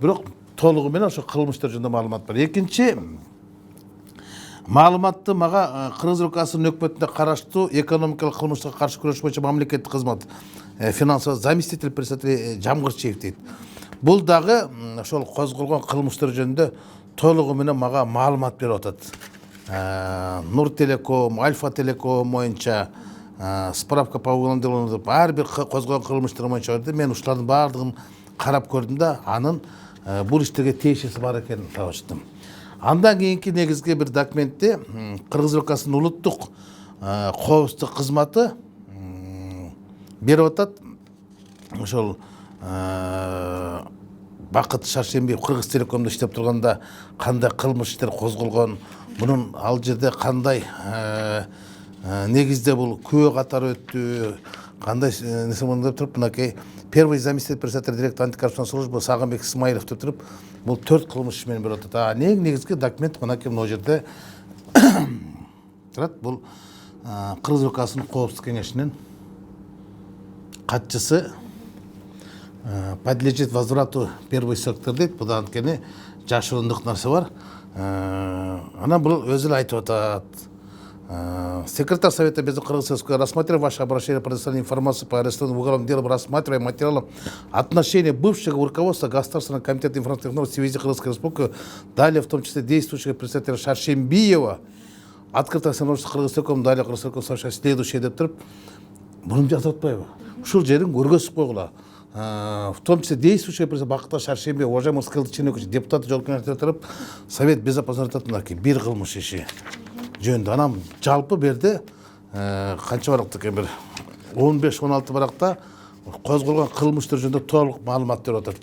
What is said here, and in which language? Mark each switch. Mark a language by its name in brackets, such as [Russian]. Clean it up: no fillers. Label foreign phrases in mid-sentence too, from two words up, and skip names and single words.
[Kyrgyz] Бирок толугу менен ошол кылмыштар жөнүндө маалымат бар. Экинчи маалыматты мага Кыргыз Республикасынын өкмөтүндө караштуу экономикалык кылмышка каршы күрөш боюнча мамлекеттик кызмат [Russian] финансовый заместитель председателя [Kyrgyz] Жамгырчиев дейт. Бул дагы ошол козголгон кылмыштар жөнүндө толугу менен мага маалымат берип атат. Нур Телеком, Альфа Телеком боюнча [Russian] справка по уголовному делу [Kyrgyz] деп ар бир козголгон кылмыштар боюнча берди. Мен ушулардын баардыгын карап көрдүм да, анын бул иштерге тиешеси бар экенин табыштым. Андан кийинки негизги бир документте Кыргыз Республикасынын улуттук коопсуздук кызматы берип атат. Ошол Бакыт Шаршембиев Кыргыз Телекомдо иштеп турганда кандай кылмыш иштер козголгон, мунун ал жерде кандай негизде бул күбө катары өттү, кандай нерсе болду деп туруп, мынакей [Russian] первый заместитель председателя директора антикоррупционной службы [Kyrgyz] Сагынбек Исмаилов деп туруп, бул 4 кылмыш менен берип атат. Негизги документ мынакей могу жерде турат. Бул Кыргыз Республикасынын коопсуздук кеңешинин катчысы, [Russian] подлежит возврату первый сектор дейт. [Kyrgyz] Буда анткени жашырундук нерсе бар. Анан бул өзү эле айтып атат. [Russian] Секретарь Совета Безопасности Кыргызской Республики, рассмотрев ваше обращение, предоставление информации по арестованному уголовному делу, рассматривая материалом отношения бывшего руководства Государственного комитета информационных в связи с Кыргызской Республикой, далее в том числе действующего представителя Шаршембиева, открытое самоуправство Кыргыз Телеком, далее Кыргыз Телеком совершает следующее [Kyrgyz] деп туруп, муну жазып атпайбы? Ушул жерин көргөзүп койгула. [Russian] В том числе действующий президент Бакыт Шаршембиев, уважаемый [Kyrgyz] Рыскелди Ченекович, депутат Жогорку Кеңеште туруп, [Russian] Совет Безопасности [Kyrgyz] мынакей бир кылмыш иши жөнүндө. Анан жалпы берди канча баракта экен, бир 15-16 баракта козголгон кылмыштар жөнүндө толук маалымат берип атат.